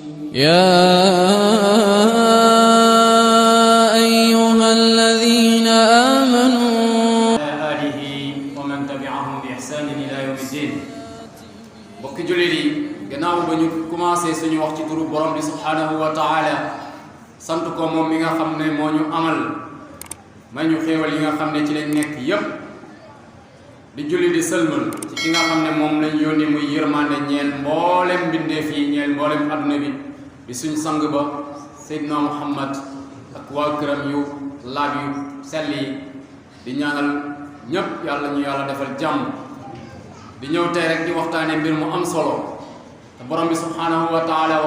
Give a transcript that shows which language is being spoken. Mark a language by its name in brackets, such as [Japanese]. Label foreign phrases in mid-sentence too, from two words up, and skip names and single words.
[Arabic] يا أيها الذين آمنوا آله ومن تبعهم بإحسان إلى يوم الدين. [Wolof] bokki jullit yi gannaaw ba ñu commencé suñu wax ci turu borom bi [Arabic] سبحانه وتعالى [Wolof] sant ko moom mi nga xam ne moo ñu amal may ñu xéewal yi nga xam ne ci lañ nekk yépp di julli di sëlmal ci ki nga xam ne moom lañ yónni muy yërmande ñeel mboolem mbindeef yi ñeel mboolem adduna bi di suñ sang ba Seydina Muhammad ak waa këram yu laab yu sell yi di ñaanal ñépp yàlla ñu yàlla defal jàmm di ñëw tey rek di waxtaane mbir mu am solo te borom bi [Arabic] سبحانه وتعالى